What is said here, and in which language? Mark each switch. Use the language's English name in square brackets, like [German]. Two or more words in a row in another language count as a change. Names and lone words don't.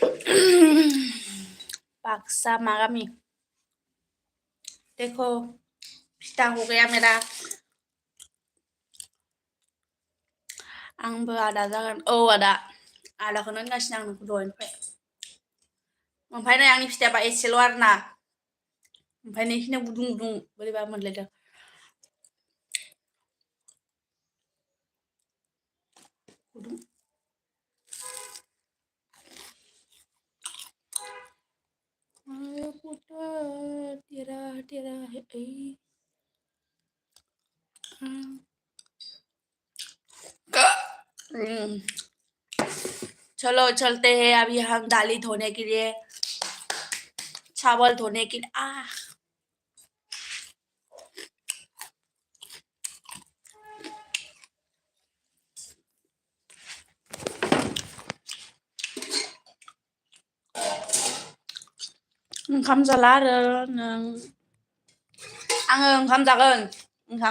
[Bodo] paksa kami. देखो फिथा [Hindi] हो गया मेरा [Bodo] आंबो आदा जागोन औ आदाखौनो होनगासिनो आं नोंखौ दहायनिफ्राय ओमफ्राय नै आंनि फिथायाबा एसेल' आरोना ओमफ्राय नोंसिनियाव गुदुं गुदुं बोरैबा मोनलायदों [Hindi] गुदुं पुता तेरा तेरा है चलो चलते हैं अभी हम दाली धोने के लिए चावल धोने के लिए [Bodo] ओंखाम जाला आरो आङो ओंखाम जागोन ओंखाम